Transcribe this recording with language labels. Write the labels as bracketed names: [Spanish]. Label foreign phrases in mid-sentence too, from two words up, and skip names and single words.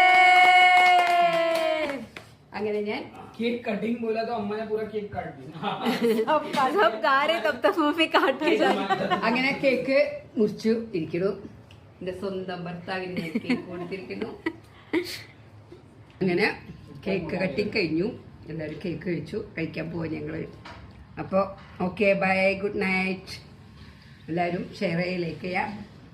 [Malayalam] അങ്ങനെ ഞാൻ [English] cake cutting [Hindi] बोला तो अम्मा ने पूरा केक काट दिया. सब गा रहे तब तक मम्मी काट के जा. [Malayalam] അങ്ങനെ കേക്ക് മുറിച്ചു ഇരിക്കുന്നു. എൻ്റെ സ്വന്തം ഭർത്താവിന് കേക്ക് കൊടുത്തിരിക്കുന്നു. അങ്ങനെ [English] cake cutting [Malayalam] കഴിഞ്ഞു. എല്ലാവരും കേക്ക് കഴിച്ചു. കഴിക്കാൻ പോവാ ഞങ്ങൾ. അപ്പോൾ [English] okay, bye, good night. [Malayalam] എല്ലാവരും ഷെയർ ചെയ്ത് ലൈക്ക് ചെയ്യാം.